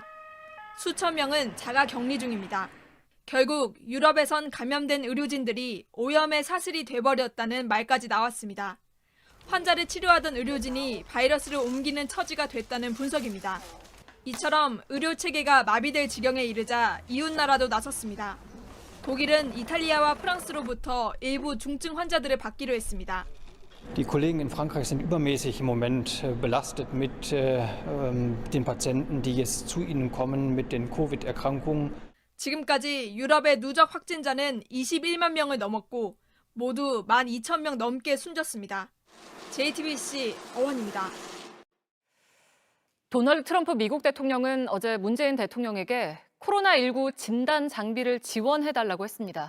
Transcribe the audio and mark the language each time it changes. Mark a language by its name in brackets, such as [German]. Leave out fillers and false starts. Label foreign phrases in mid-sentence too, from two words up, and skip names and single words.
[Korean] 수천 명은 자가 격리 중입니다. 결국 유럽에선 감염된 의료진들이 오염의 사슬이 돼버렸다는 말까지 나왔습니다. 환자를 치료하던 의료진이 바이러스를 옮기는 처지가 됐다는 분석입니다. 이처럼 의료 체계가 마비될 지경에 이르자 이웃 나라도 나섰습니다. 독일은 이탈리아와 프랑스로부터 일부 중증 환자들을 받기로 했습니다. [German] Die Kollegen in Frankreich sind übermäßig im Moment belastet mit den Patienten, die jetzt zu ihnen kommen mit den Covid-Erkrankungen. [Korean] 지금까지 유럽의 누적 확진자는 21만 명을 넘었고 모두 12,000명 넘게 숨졌습니다. JTBC 어원입니다. 도널드 트럼프 미국 대통령은 어제 문재인 대통령에게 코로나19 진단 장비를 지원해달라고 했습니다.